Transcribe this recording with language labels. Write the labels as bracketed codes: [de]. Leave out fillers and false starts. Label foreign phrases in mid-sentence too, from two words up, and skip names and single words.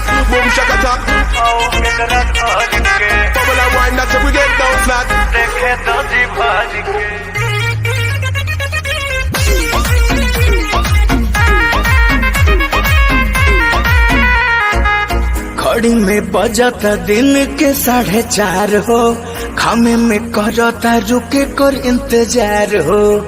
[en] boom shakata. Bubble and wine, that's how we get down flat. [bho] घड़ी में बजता दिन के 4:30 हो, खामे में करता रुके कर इंतजार हो।